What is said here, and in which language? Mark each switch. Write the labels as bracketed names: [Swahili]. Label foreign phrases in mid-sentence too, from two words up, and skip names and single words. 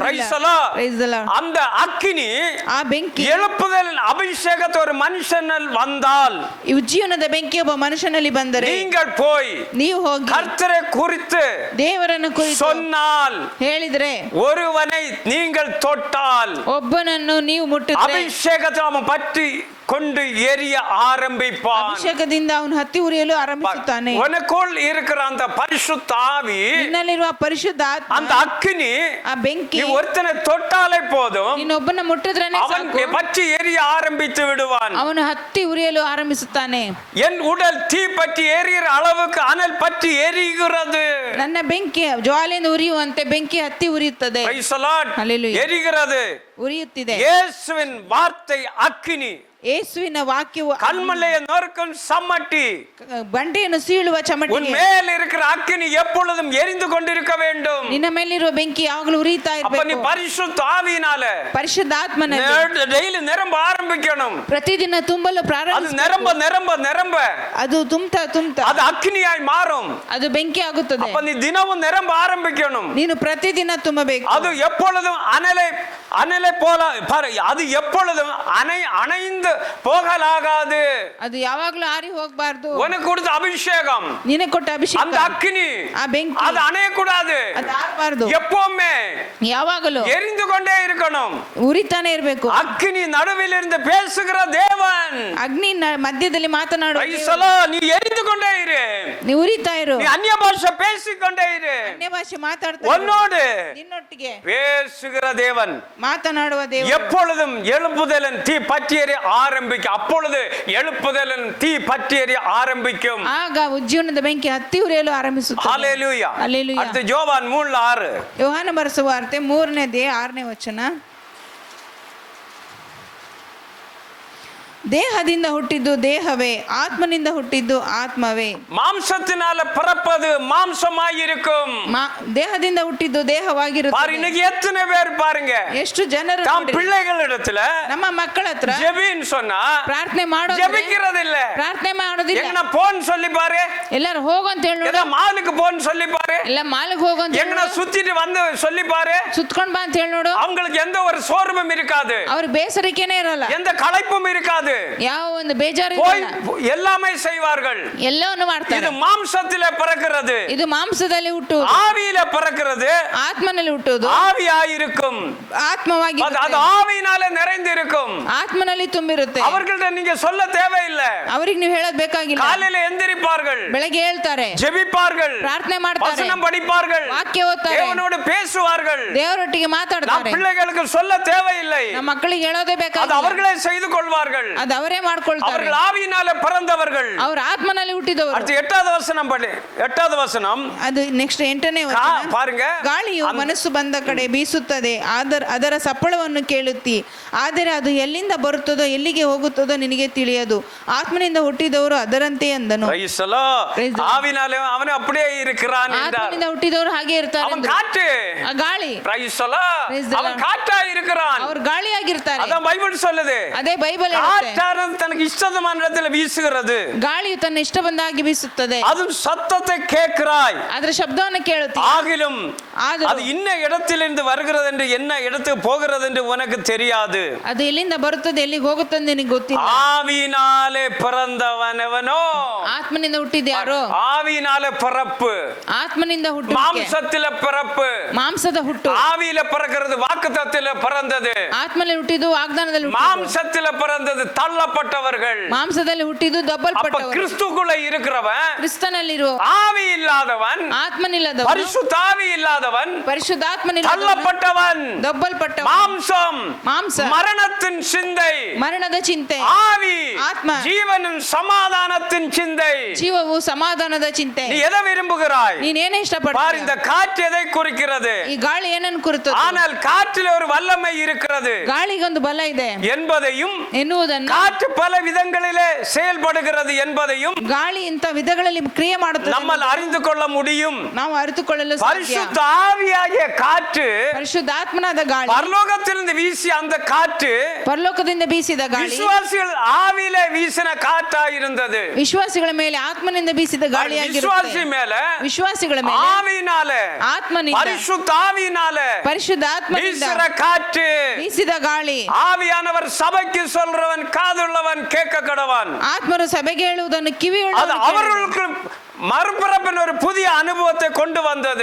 [English] Praise the Lord. Praise the Lord. [Tamil] அந்த அக்கினி [Kannada] ಆ ಬೆಂಕಿ [Tamil] எழுப்புதல் அபிஷேகத்தை ஒரு மனுஷனில் வந்தால் [Kannada] ಈ ಉಜ್ಜೀವನದ ಬೆಂಕಿ ಒಬ್ಬ ಮನುಷ್ಯನಲ್ಲಿ ಬಂದರೆ [Tamil] நீங்கள் போய் [Kannada] ನೀವು ಹೋಗಿ [Tamil] கர்த்தரை குறித்து [Kannada] ದೇವರನ್ನು ಕುರಿತು [Tamil] சொன்னால், [Kannada] ಹೇಳಿದ್ರೆ, [Tamil] ஒருவனை நீங்கள் தொட்டால் [Kannada] ಒಬ್ಬನನ್ನು ನೀವು ಮುಟ್ಟಿದ್ರೆ [Tamil] அபிஷேகத்தை அவன் பற்றி கொண்டு எரிய ஆரம்பிப்பான். [Kannada] ಅಭಿಷೇಕದಿಂದ ಅವನು ಹತ್ತಿ ಉರಿಯಲು ಆರಂಭಿಸುತ್ತಾನೆ. [Tamil] உனக்குள் இருக்கிற அந்த பரிசுத்த ஆவி, [Kannada] ನಿನ್ನಲ್ಲಿರುವ ಪರಿಶುದ್ಧ ಆತ್ಮ, [Tamil] அந்த அக்கினி, [Kannada] ಆ ಬೆಂಕಿ [Tamil] நீ ஒருத்தனை தொட்டாலே போதும், [Kannada] ನೀನೊಬ್ಬನ ಮುಟ್ಟಿದ್ರೇನೆ [Tamil] அவன் [Kannada] ಸಾಕು, [Tamil] பற்றி எரிய ஆரம்பித்து விடுவான். [Kannada] ಅವನು ಹತ್ತಿ ಉರಿಯಲು ಆರಂಭಿಸುತ್ತಾನೆ. [Tamil] என் உடல் தீ பற்றி எரிகிற அளவுக்கு அனல் பற்றி எரிகிறது. [Kannada] ನನ್ನ ಬೆಂಕಿ ಜ್ವಾಲೆಯಿಂದ ಉರಿಯುವಂತೆ ಬೆಂಕಿ ಹತ್ತಿ ಉರಿಯುತ್ತದೆ. [English] Praise the Lord. Hallelujah. [Tamil] எரிகிறது. [Kannada] ಉರಿಯುತ್ತಿದೆ. [Tamil] இயேசுவின் வார்த்தை அக்கினி, [Kannada] ಯೇಸುವಿನ ವಾಕ್ಯವು [Tamil] கல்மலையை நொறுக்கும் சம்மட்டி, [Kannada] ಬಂಡೆಯನ್ನು ಸೀಳುವ [Tamil] உன் [Kannada] ಚಮಟಿಗೆ. [Tamil] மேல் இருக்கிற அக்கினி எப்பொழுதும் எரிந்து கொண்டிருக்க வேண்டும். [Kannada] ನಿನ್ನ ಮೇಲಿರುವ ಬೆಂಕಿ ಯಾವಾಗಲೂ ಉರಿಯುತ್ತಾ [Tamil] அப்ப நீ [Kannada] ಇರಬೇಕು. [Tamil] பரிசுத்த ஆவியினால [Kannada] ಪರಿಶುದ್ಧ ಆತ್ಮನಲ್ಲಿ [Tamil] டெய்லி நிரம்ப ஆரம்பிக்கணும். [Kannada] ಪ್ರತಿದಿನ ತುಂಬಲು [Tamil] அது [Kannada] ಪ್ರಾರಂಭಿಸ. [Tamil] நிரம்ப நிரம்ப நிரம்ப [Kannada] ಅದು ತುಂಬ್ತಾ [Tamil] அது அக்கினியாய் மாறும். [Kannada] ಅದು ಬೆಂಕಿ ಆಗುತ್ತದೆ. [Tamil] அப்ப நீ தினமும் நிரம்ப ஆரம்பிக்கணும். [Kannada] ನೀನು ಪ್ರತಿದಿನ ತುಂಬಬೇಕು. [Tamil] அது எப்பொழுதும் அனலை போல பாரு, அது எப்பொழுதும் அணைந்து போகலாகாது. [Kannada] ಅದು ಯಾವಾಗಲೂ ಆರಿ ಹೋಗಬಾರ್ದು. [Tamil] உனக்கு கொடுத்த அபிஷேகம், [Kannada] ನಿನಗೆ ಕೊಟ್ಟ ಅಭಿಷೇಕ, [Tamil] அந்த அக்கினி, [Kannada] ಆ ಬೆಂಕಿ [Tamil] அது அணையக்கூடாது. [Kannada] ಅದು ಆರಬಾರ್ದು. [Tamil] எப்பவுமே [Kannada] ಯಾವಾಗಲೂ [Tamil] எரிந்து கொண்டே இருக்கணும். [Kannada] ಉರಿತಾನೆ ಇರಬೇಕು. [Tamil] அக்கினி நடுவில் இருந்து பேசுகிற தேவன். [Kannada] ಅಗ್ನಿ ಮಧ್ಯದಲ್ಲಿ ಮಾತನಾಡುವ [English] Praise [Kannada] ದೇವರು. [English] the Lord. [Tamil] நீ எரிந்து கொண்டே இரு. [Kannada] ನೀ ಉರಿತಾ ಇರು. [Tamil] நீ அந்நிய பாஷை பேசிக்கொண்டே இரு. [Kannada] ಅನ್ಯ ಭಾಷೆ ಮಾತಾಡ್ತಾ ಇರು. [Tamil] உன்னோடு [Kannada] ನಿನ್ನೊಟ್ಟಿಗೆ [Tamil] பேசுகிற தேவன் [Kannada] ಮಾತನಾಡುವ ದೇವರು. [Tamil] எப்பொழுதும் எழுப்புதலின் தீ பற்றி எரிய ஆரம்பிக்கும். அப்பொழுது எழுப்புதலின் தீ பற்றி எரிய ஆரம்பிக்கும். [Kannada] ಆಗ ಉಜ್ಜೀವನದ ಬೆಂಕಿ ಹತ್ತಿ ಉರಿಯಲು ಆರಂಭಿಸುತ್ತದೆ. [Tamil] ஹalleluya. [Kannada] Hallelujah. [Tamil] அடுத்து யோவான் 3:6. [Kannada] ಯೋಹಾನ ಬರೆಸುವ ವಾರ್ತೆ 3ನೇ ಅಧ್ಯಾಯ 6ನೇ ವಚನ. ದೇಹದಿಂದ ಹುಟ್ಟಿದ್ದು ದೇಹವೇ, ಆತ್ಮನಿಂದ ಹುಟ್ಟಿದ್ದು ಆತ್ಮವೇ. [Tamil] மாம்சத்தினால பிறப்பது மாம்சமாயிருக்கும். [Kannada] ದೇಹದಿಂದ ಹುಟ್ಟಿದ್ದು ದೇಹವಾಗಿರುತ್ತೆ. [Tamil] இன்னைக்கு எத்தனை பேர் பாருங்க, [Kannada] ಎಷ್ಟು ಜನರು [Tamil] தாம் பிள்ளைகளிடத்துல [Kannada] ನಮ್ಮ ಮಕ್ಕಳ ಹತ್ರ [Tamil] ஜெபின்னு சொன்னா [Kannada] ಪ್ರಾರ್ಥನೆ ಮಾಡೋದು, [Tamil] ஜெபிக்கிறது இல்ல. [Kannada] ಪ್ರಾರ್ಥನೆ ಮಾಡೋದಿಲ್ಲ. [Tamil] எங்கனா போன்னு சொல்லி பாரு, [Kannada] ಎಲ್ಲರೂ ಹೋಗು ಅಂತ ಹೇಳಿ, [Tamil] ஏதோ மாலுக்கு போன்னு சொல்லி பாரு, [Kannada] ಎಲ್ಲ ಮಾಲ್ಗೆ ಹೋಗು ಅಂತ [Tamil] எங்கனா சுத்திட்டு வந்து சொல்லி பாரு, [Kannada] ಸುತ್ಕೊಂಡ್ ಬಾ ಅಂತ ಹೇಳಿ ನೋಡು. [Tamil] அவங்களுக்கு எந்த ஒரு சோர்வும் இருக்காது, [Kannada] ಅವ್ರ ಬೇಸರಿಕೆನೇ ಇರಲ್ಲ, [Tamil] எந்த களைப்பும் இருக்காது, [Kannada] ಯಾವ ಒಂದು ಬೇಜಾರು [Tamil] போய் [Kannada] ಇರಲ್ಲ, [Tamil] எல்லாமே செய்வார்கள். [Kannada] ಎಲ್ಲವನ್ನು [Tamil] இது [Kannada] ಮಾಡ್ತಾರೆ. [Tamil] மாம்சத்திலே பிறக்கிறது, [Kannada] ಇದು ಮಾಂಸದಲ್ಲಿ ಹುಟ್ಟುವುದು, [Tamil] ஆவியில பிறக்கிறது, [Kannada] ಆತ್ಮನಲ್ಲಿ ಹುಟ್ಟುವುದು, [Tamil] ஆவியாயிருக்கும். [Kannada] ಆತ್ಮವಾಗಿ, [Tamil] அது ஆவியினாலே நிறைந்து இருக்கும். [Kannada] ಆತ್ಮನಲ್ಲಿ ತುಂಬಿರುತ್ತೆ. [Tamil] அவர்கள்ட்ட நீங்க சொல்ல தேவையில்லை. [Kannada] ಅವ್ರಿಗೆ ನೀವು ಹೇಳೋದ್ ಬೇಕಾಗಿಲ್ಲ. [Tamil] காலையில எந்திரிப்பார்கள், [Kannada] ಬೆಳಗ್ಗೆ ಹೇಳ್ತಾರೆ, [Tamil] ஜெபிப்பார்கள், [Kannada] ಪ್ರಾರ್ಥನೆ ಮಾಡ್ತಾರೆ, [Tamil] வசனம் படிப்பார்கள், [Kannada] ವಾಕ್ಯ ಓದ್ತಾರೆ, [Tamil] தேவனோடு பேசுவார்கள். [Kannada] ದೇವರೊಟ್ಟಿಗೆ [Tamil] நாம் [Kannada] ಮಾತಾಡ್ತಾರೆ. [Tamil] பிள்ளைகளுக்கு சொல்ல தேவையில்லை, [Kannada] ನಮ್ಮ ಮಕ್ಕಳಿಗೆ ಹೇಳೋದೇ [Tamil] அது [Kannada] ಬೇಕಾಗಿಲ್ಲ, [Tamil] அவர்களே செய்து கொள்வார்கள். [Kannada] ಅದು ಅವರೇ ಮಾಡ್ಕೊಳ್ತಾರೆ. [Tamil] அவர்கள் ஆவியினாலே பிறந்தவர்கள். [Kannada] ಅವ್ರ ಆತ್ಮನಲ್ಲಿ ಹುಟ್ಟಿದವರು. [Tamil] அடுத்து 8வது வசனம் படி. 8வது வசனம் [Kannada] ಅದು ನೆಕ್ಸ್ಟ್ 8ನೇ ವಚನ. [Tamil] பாருங்க, [Kannada] ಗಾಳಿಯು ಮನಸ್ಸು ಬಂದ ಕಡೆ ಬೀಸುತ್ತದೆ, ಅದರ ಸಪ್ಪಳವನ್ನು ಕೇಳುತ್ತಿ, ಆದರೆ ಅದು ಎಲ್ಲಿಂದ ಬರುತ್ತದೋ ಎಲ್ಲಿಗೆ ಹೋಗುತ್ತದೋ ನಿನಗೆ ತಿಳಿಯದು. ಆತ್ಮನಿಂದ ಹುಟ್ಟಿದವರು ಅದರಂತೆ ಅಂದನು. [Tamil] ஆவினாலே அவன் அப்படியே இருக்கிறான் என்றார். [Kannada] ಆತ್ಮನಿಂದ ಹುಟ್ಟಿದವರು ಹಾಗೆ ಇರ್ತಾರೆ. [Tamil] அவன் காற்று, [Kannada] ಆ ಗಾಳಿ, [Tamil] அவன் காற்றா இருக்கிறான். [Kannada] ಅವರು ಗಾಳಿಯಾಗಿರ್ತಾರೆ. [Tamil] அதான் பைபிள் சொல்லுது. [Kannada] ಅದೇ ಬೈಬಲ್ ಹೇಳುತ್ತೆ. [Tamil] காற்றானது தனக்கு இஷ்டமான இடத்துல வீசுகிறது, [Kannada] ಗಾಳಿಯು ತನ್ನ ಇಷ್ಟ ಬಂದಾಗಿ ಬೀಸುತ್ತದೆ, [Tamil] அது சத்தத்தை கேட்கிறாய், [Kannada] ಅದರ ಶಬ್ದವನ್ನು ಕೇಳುತ್ತೆ. [Tamil] ஆகிலும் அது இன்ன இடத்திலிருந்து வருகிறது என்று என்ன இடத்துக்கு போகிறது என்று உனக்கு தெரியாது. [Kannada] ಅದು ಎಲ್ಲಿಂದ ಬರುತ್ತದೆ ಎಲ್ಲಿಗೆ ಹೋಗುತ್ತದೆ ನಿನಗೆ ಗೊತ್ತಿಲ್ಲ. [Tamil] ஆவியினாலே பிறந்தவனவனோ, [Kannada] ಆತ್ಮನಿಂದ ಹುಟ್ಟಿದ ಯಾರೋ, [Tamil] ஆவியினாலே பிறப்பு, [Kannada] ಆತ್ಮನಿಂದ ಹುಟ್ಟು, [Tamil] மாம்சத்தில பிறப்பு, [Kannada] ಮಾಂಸದ ಹುಟ್ಟು. [Tamil] ஆவியில பிறக்கிறது வாக்குத்தத்தத்தில பிறந்தது, [Kannada] ಆತ್ಮನಲ್ಲಿ ಹುಟ್ಟಿದ್ದು ವಾಗ್ದಾನದಲ್ಲಿ ಹುಟ್ಟಿದ್ದು. [Tamil] மாம்சத்தில பிறந்தது தள்ளப்பட்டவர்கள். [Kannada] ಮಾಂಸದಲ್ಲಿ ಹುಟ್ಟಿದ್ದು [Tamil] அப்ப [Kannada] ದಬ್ಬಲ್ಪಟ್ಟವರು. [Tamil] கிறிஸ்துக்குள்ள இருக்கிறவன், [Kannada] ಕ್ರಿಸ್ತನಲ್ಲಿರುವ [Tamil] ஆவி இல்லாதவன், [Kannada] ಆತ್ಮನಿಲ್ಲದವನು, [Tamil] பரிசுத்த ஆவி இல்லாதவன், [Kannada] ಪರಿಶುದ್ಧಾತ್ಮನಿಲ್ಲದವನು, [Tamil] தள்ளப்பட்டவன், [Kannada] ದಬ್ಬಲ್ಪಟ್ಟವನು. [Tamil] மாம்சம் [Kannada] ಮಾಂಸ [Tamil] மரணத்தின் சிந்தை, [Kannada] ಮರಣದ ಚಿಂತೆ, [Tamil] ஆவி [Kannada] ஆத்மா [Tamil] ஜீவனின் சமாதானத்தின் சிந்தை. [Kannada] ಜೀವವು ಸಮಾಧಾನದ ಚಿಂತೆ. [Tamil] நீ எதை விரும்புகிறாய்? [Kannada] ನೀನೇನೇ [Tamil] பார், [Kannada] ಇಷ್ಟಪಡ್ತೀಯ? [Tamil] இந்த காற்று எதை குறிக்கிறது? [Kannada] ಈ ಗಾಳಿ ಏನನ್ನು ಕುರಿತು? [Tamil] ஆனால் காற்றில் ஒரு வல்லமை இருக்கிறது [Kannada] ಗಾಳಿಗೊಂದು ಬಲ ಇದೆ [Tamil] என்பதையும், [Kannada] ಎನ್ನುವುದನ್ನು, [Tamil] காற்று பல விதங்களிலே செயல்படுகிறது என்பதையும் [Kannada] ಗಾಳಿ ಇಂಥ ವಿಧಗಳಲ್ಲಿ ಕ್ರಿಯೆ ಮಾಡುತ್ತದೆ [Tamil] நம்மால் அறிந்து கொள்ள முடியும். [Kannada] ನಾವು ಅರಿತುಕೊಳ್ಳಲು ಸಾಧ್ಯ. [Tamil] பரிசுத்த ஆவியாகிய காற்று, [Kannada] ಪರಿಶುದ್ಧಾತ್ಮನಾದ ಗಾಳಿ, [Tamil] பரலோகத்திலிருந்து வீசிய அந்த காற்று [Kannada] ಪರಲೋಕದಿಂದ ಬೀಸಿದ ಗಾಳಿ [Tamil] விசுவாசிகள் ஆவியிலே வீசின காற்றா இருந்தது. [Kannada] ವಿಶ್ವಾಸಿಗಳ ಮೇಲೆ ಆತ್ಮನಿಂದ ಬೀಸಿದ ಗಾಳಿಯಾಗಿರುತ್ತೆ. [Tamil] விசுவாசி மேல [Kannada] ವಿಶ್ವಾಸಿಗಳ ಮೇಲೆ [Tamil] ஆவியினாலே, [Kannada] ಆತ್ಮನಿಂದ, [Tamil] பரிசுத்த ஆவியினாலே [Kannada] ಪರಿಶುದ್ಧ ಆತ್ಮನಿಂದ [Tamil] வீசுற காற்று. [Kannada] ಬೀಸಿದ ಗಾಳಿ. [Tamil] ஆவியானவர் சபைக்கு சொல்றவன் காதுள்ளவன் கேட்க கடவான். [Kannada] ಆತ್ಮರು ಸಭೆಗೆ ಹೇಳುವುದನ್ನು [Tamil] அது அவர்களுக்கு மறுபிறப்பின் ஒரு புதிய அனுபவத்தை கொண்டு வந்தது.